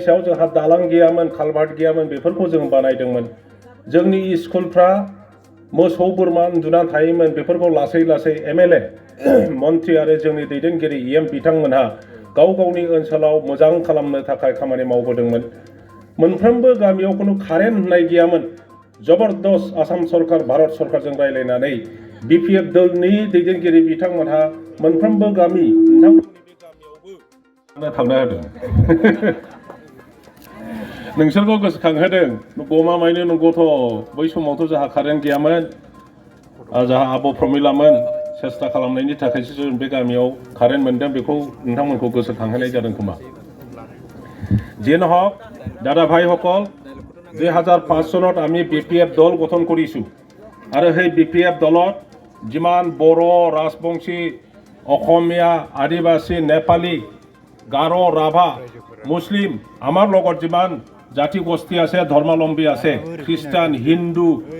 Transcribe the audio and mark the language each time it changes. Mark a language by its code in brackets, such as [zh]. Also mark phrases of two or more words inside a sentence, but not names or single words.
[brx] सायाव जोंहा दालां गैयामोन कालभार्ट गैयामोन बेफोरखौ जों बानायदोंमोन जोंनि स्कुलफ्रा मोसौ बोरमा उन्दुनानै थायोमोन बेफोरखौ लासै लासै एमएलए मन्त्रि आरो जोंनि दैदेनगिरि इएम बिथांमोनहा गाव गावनि ओनसोलाव मोजां खालामनो थाखाय खामानि मावबोदोंमोन मोनफ्रोमबो गामियाव खुनु कारेन्ट होननाय गैयामोन जबरदस्त आसाम सरकार भारत सरकारजों रायलायनानै बिपिएफ दलनि दैदेनगिरि बिथांमोनहा मोनफ्रोमबो गामि नोंथांमोननि बे गामियावबो थांनो होदों नोंसोरखौ गोसोखांहोदों गमामायैनो नंगौथ' बै समावथ' जोंहा कारेन्ट गैयामोन जोंहा आब' प्रमिलामोन सेस्था खालामनायनि थाखायसो जों बे गामियाव कारेन्ट मोनदों बेखौ नोंथांमोनखौ गोसोखांहोनाय जादों खोमा [as] যিয়ে নহওক দাদা ভাইসকল 2005 চনত আমি বিপিএফ দল গঠন কৰিছোঁ আৰু সেই বিপিএফ দলত যিমান বড়ো ৰাজবংশী অসমীয়া আদিবাসী নেপালী গাৰো ৰাভা মুছলিম আমাৰ লগত যিমান জাতি গোষ্ঠী আছে ধৰ্মাৱলম্বী আছে খ্ৰীষ্টান হিন্দু